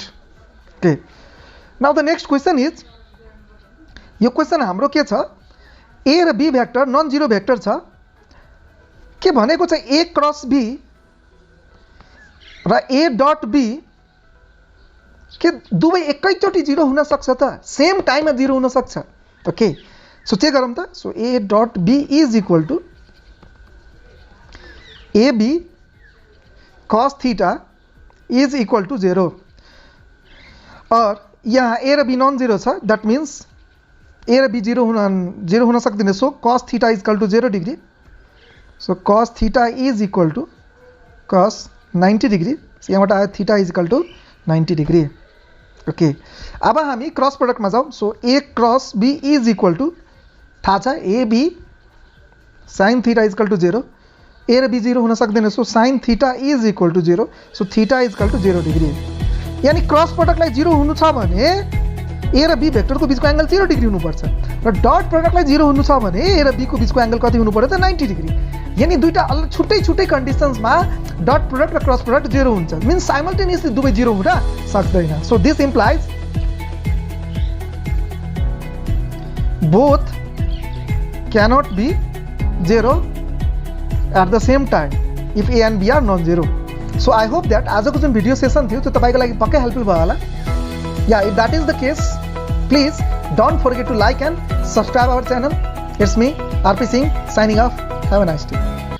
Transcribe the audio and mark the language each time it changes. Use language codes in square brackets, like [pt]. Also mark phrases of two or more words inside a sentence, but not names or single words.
[en] Okay, now the next question is, [ne] यो क्वेश्चन हाम्रो के छ, ए र बी भेक्टर [en] non zero vector [ne] छ, के भनेको छ [en] A cross B [ne] र [en] A dot B [ne] के दुवै एकैचोटि जिरो हुन सक्छ त, [en] same timeमा [ne] जिरो हुन सक्छ। [en] Okay, so [ne] चेक गरौँ त, [en] So A dot B is equal to A B cos theta is equal to 0 [ne] और यहाँ ए र बी नन जिरो छ, [en] that means [ne] ए र बी जिरो हुन सक्दैन, [en] So cos theta is equal to 0 degree, so cos theta is equal to cos 90 degree, [ne] यहाँबाट आयो [en] theta is equal to 90 degree. ओके, [ne] अब हामी क्रस प्रोडक्टमा जाउँ, [en] So A cross B is equal to [ne] थाहा छ [en] A B sin theta is equal to 0, [ne] ए र बी जिरो हुन सक्दैन, [en] So sin theta is equal to 0, so theta is equal to 0 degree. [ne] यानी [en] cross productलाई [ne] जिरो हुनु छ भने ए र बी भेक्टरको बिचको एंगल 0 डिग्री हुनुपर्छ र [en] dot productलाई [ne] जिरो हुनु छ भने ए र बी को बिचको एंगल कति हुनु पर्यो त 90 डिग्री। यानी दुईटा अलग छुट्टै कन्डिसन्समा [en] dot product [ne] र [en] cross product [ne] जिरो हुन्छ, [en] means simultaneously [ne] दुवै जिरो हुन सक्दैन। [en] So this implies बोथ cannot be 0 at the same time if A and B are non-zero. So I hope that [ne] आजको जुन [en] video session [ne] थियो त्यो तपाईको लागि पक्कै हेल्पफुल भयो होला। [en] Yeah, if that is the case, please don't forget to like and subscribe our channel. It's me, RP Singh, signing off. Have a nice day.